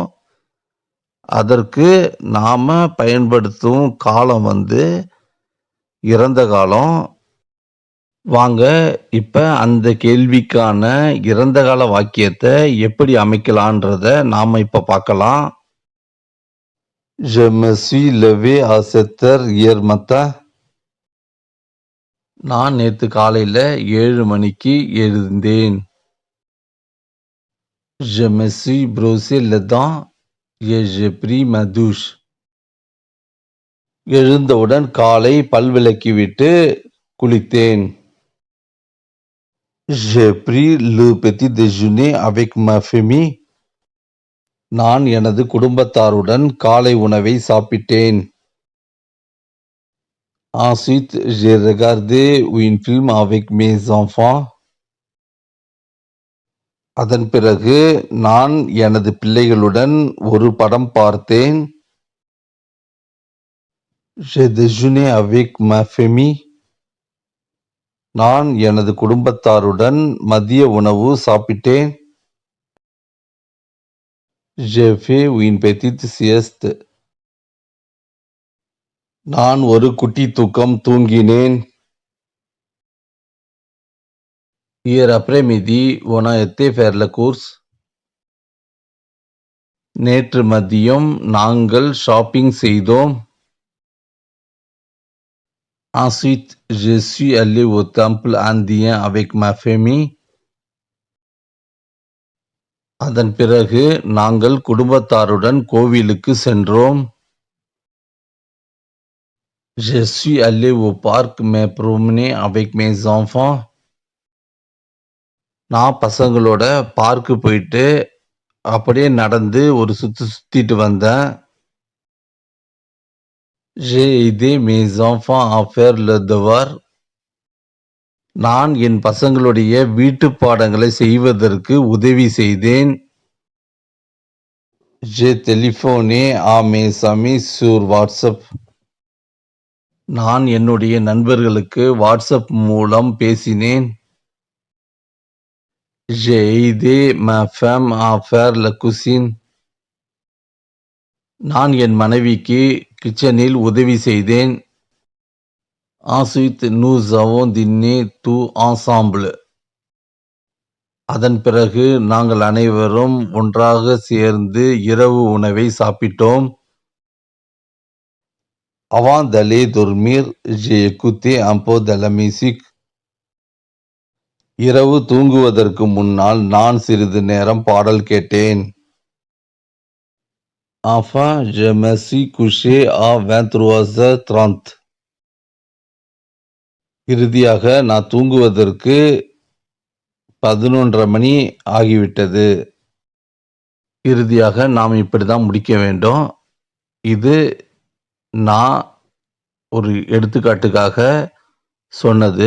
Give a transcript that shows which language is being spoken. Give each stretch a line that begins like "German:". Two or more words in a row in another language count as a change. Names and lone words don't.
Tamil: அதற்கு நாம பயன்படுத்தும் காலம் இறந்த காலம். வாங்க இப்ப அந்த கேள்விக்கான இறந்த கால வாக்கியத்தை எப்படி அமைக்கலான்றத நாம இப்ப பார்க்கலாம்.
French: Je me suis levé à 7 heures hier matin.
Tamil: நான் நேத்து காலையில 7 மணிக்கு எழுந்தேன்.
French: Je me suis brossé les dents et j'ai pris ma douche.
Tamil: எழுந்தவுடன் காலை பல் விளக்கிவிட்டு குளித்தேன்.
French: J'ai pris le petit déjeuner avec ma famille.
Tamil: நான் எனது குடும்பத்தாருடன் காலை உணவை சாப்பிட்டேன்.
French: Ensuite, j'ai regardé un film avec mes enfants.
Tamil: அதன் பிறகு நான் எனது பிள்ளைகளுடன் ஒரு படம் பார்த்தேன்.
French: J'ai déjeuné avec ma famille.
Tamil: நான் எனது குடும்பத்தாருடன் மதிய உணவு சாப்பிட்டேன்.
French: J'ai fait une petite sieste.
Tamil: நான் ஒரு குட்டி தூக்கம் தூங்கினேன்.
French: Hier après-midi, on a été faire la course.
Tamil: நேற்று மதியம் நாங்கள் ஷாப்பிங் செய்தோம்.
French: Ensuite, je suis allé au temple indien avec ma famille.
Tamil: அதன் பிறகு நாங்கள் குடும்பத்தாருடன் கோவிலுக்கு சென்றோம்.
French: Je suis allé au parc me promener avec mes enfants.
Tamil: நான் பசங்களோட பார்க்கு போயிட்டு அப்படியே நடந்து ஒரு சுத்திட்டு வந்தேன்.
French: J'ai aidé mes enfants à faire le devoir.
Tamil: நான் என் பசங்களுடைய வீட்டு பாடங்களை செய்வதற்கு உதவி செய்தேன்.
French: J'ai téléphoné à mes amis sur WhatsApp.
Tamil: நான் என்னுடைய நண்பர்களுக்கு வாட்ஸ்அப் மூலம் பேசினேன்.
French: J'ai aidé ma femme à faire la cuisine.
Tamil: நான் என் மனைவிக்கு கிச்சனில் உதவி செய்தேன்.
French: Ensuite, nous avons dîné tout ensemble.
Tamil: அதன் பிறகு நாங்கள் அனைவரும் ஒன்றாக சேர்ந்து இரவு உணவை சாப்பிட்டோம்.
French: Avant d'aller dormir, j'ai écouté un peu de la musique.
Tamil: இரவு தூங்குவதற்கு முன்னால் நான் சிறிது நேரம் பாடல் கேட்டேன்.
French: Enfin, je me suis couché à 23h30.
Tamil: இறுதியாக நான் தூங்குவதற்கு 11:30 மணி ஆகிவிட்டது. இறுதியாக நாம் இப்படிதான் முடிக்க வேண்டும். இது நான் ஒரு எடுத்துக்காட்டுக்காக சொன்னது.